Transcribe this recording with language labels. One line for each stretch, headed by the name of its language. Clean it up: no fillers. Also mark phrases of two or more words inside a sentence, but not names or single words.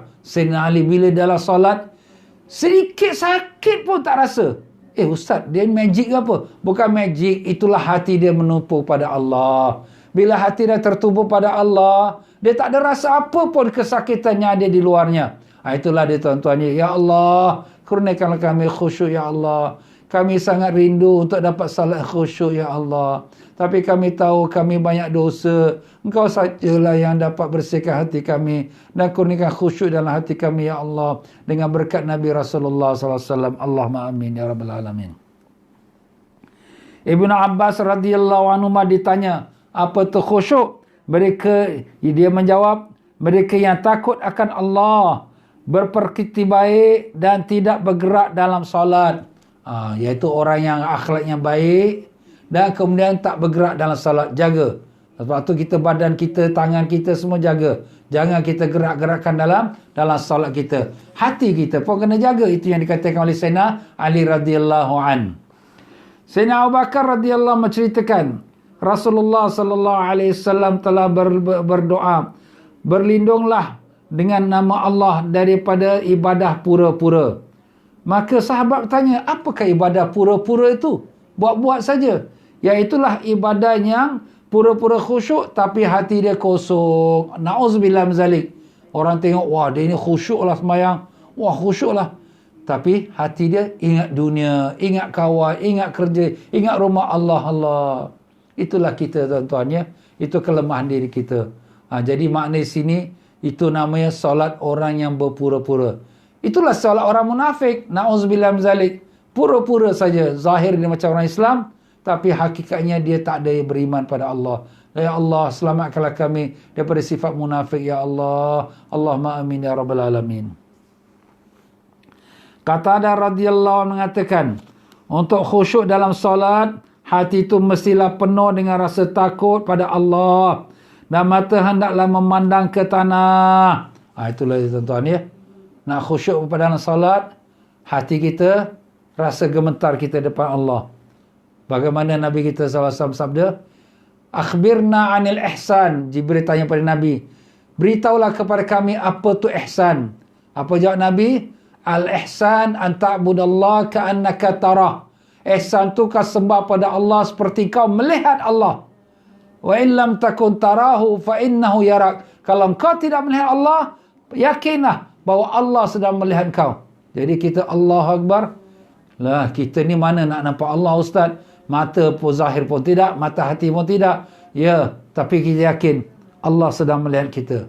Malay: Sayyidina Ali bila dalam solat, sedikit sakit pun tak rasa. Ustaz, dia magic ke apa? Bukan magic, itulah hati dia menumpu pada Allah. Bila hati dia tertumpu pada Allah, dia tak ada rasa apa pun kesakitan yang ada di luarnya. Itulah dia tuan-tuan. Ya Allah, kurniakanlah kami khusyuk ya Allah. Kami sangat rindu untuk dapat salat khusyuk ya Allah. Tapi kami tahu kami banyak dosa. Engkau sajalah yang dapat bersihkan hati kami dan kurniakan khusyuk dalam hati kami ya Allah, dengan berkat Nabi Rasulullah SAW.
Arabic: اللهم آمين يا رب العالمين.
Malay: Ibnu Abbas
Arabic: رضي الله عنه
Malay: ditanya, apa tu khusyuk? Dia menjawab, mereka yang takut akan Allah, berperkiti baik dan tidak bergerak dalam solat. Iaitu orang yang akhlaknya baik dan kemudian tak bergerak dalam solat. Jaga. Sebab tu kita, badan kita, tangan kita semua jaga. Jangan kita gerak-gerakkan dalam solat kita. Hati kita pun kena jaga. Itu yang dikatakan oleh Sayyidina Ali
Arabic: رضي الله عن.
Malay: Sayyidina Abu Bakar radhiyallahu menceritakan, Rasulullah
Arabic: صلى الله عليه وسلم
Malay: telah berdoa, berlindunglah dengan nama Allah daripada ibadah pura-pura. Maka sahabat bertanya, apakah ibadah pura-pura itu? Buat-buat saja. Iaitulah ibadah yang pura-pura khusyuk tapi hati dia kosong.
Arabic: نعوذ بالله من ذلك.
Malay: Orang tengok, wah dia ini khusyuk lah sembahyang. Wah khusyuk lah. Tapi hati dia ingat dunia, ingat kawan, ingat kerja, ingat rumah Allah. Itulah kita tuan-tuan ya. Itu kelemahan diri kita. Jadi makna di sini, itu namanya solat orang yang berpura-pura. Itulah solat orang munafik.
Arabic: نعوذ بالله من ذلك.
Malay: Pura-pura saja. Zahir dia macam orang Islam, tapi hakikatnya dia tak ada beriman pada Allah. Ya Allah, selamatkanlah kami daripada sifat munafik ya Allah.
Arabic: اللهم آمين يا رب العالمين.
Malay: Qatadah
Arabic: رضي الله عنه
Malay: mengatakan, untuk khusyuk dalam solat, hati itu mestilah penuh dengan rasa takut pada Allah dan mata hendaklah memandang ke tanah. Itulah tuan-tuan ya. Nak khusyuk pada dalam salat, hati kita rasa gemetar kita depan Allah. Bagaimana Nabi kita SAW sabda,
Arabic: أخبرنا عن الإحسان.
Malay: Jibril tanya pada Nabi, beritahulah kepada kami apa tu ihsan. Apa jawab Nabi?
Arabic: الإحسان أن تعبد الله كأنك تراه.
Malay: Ihsan tu kau sembah pada Allah seperti kau melihat Allah.
Arabic: وإن لم تكن تراه فإنه يراك.
Malay: Kalau kau tidak melihat Allah, yakinlah bahawa Allah sedang melihat kau. Jadi kita Allahu Akbar. Lah kita ni mana nak nampak Allah Ustaz? Mata pun zahir pun tidak, mata hati pun tidak. Ya, tapi kita yakin Allah sedang melihat kita.